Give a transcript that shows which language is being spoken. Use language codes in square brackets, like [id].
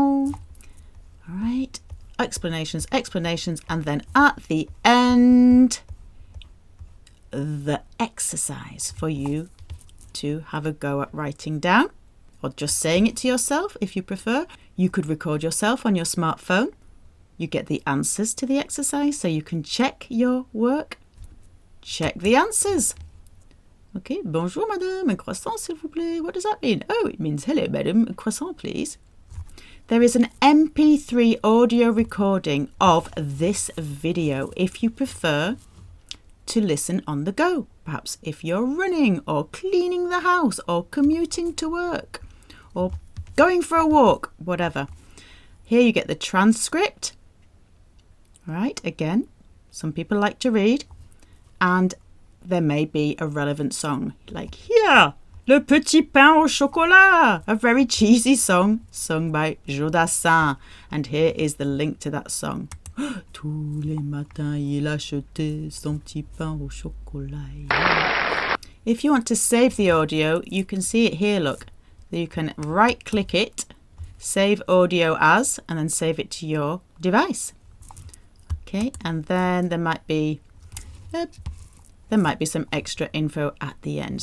[en] All right, explanations, and then at the end, the exercise for you to have a go at writing down, or just saying it to yourself if you prefer. You could record yourself on your smartphone. You get the answers to the exercise so you can check your work. Check the answers. [fr] Okay, bonjour madame, un croissant s'il vous plaît. [en] What does that mean? Oh, it means hello madam, a croissant please. There is an MP3 audio recording of this video if you prefer to listen on the go. Perhaps if you're running or cleaning the house or commuting to work or going for a walk, whatever. Here you get the transcript. Right, again, some people like to read, and there may be a relevant song, like here, Le Petit Pain au Chocolat, a very cheesy song sung by Jodassin. And here is the link to that song. [fr] Tous les matins, il achetait son petit pain au chocolat. [en] If you want to save the audio, you can see it here, look. You can right-click it, save audio as, and then save it to your device. Okay, and then there might be some extra info at the end.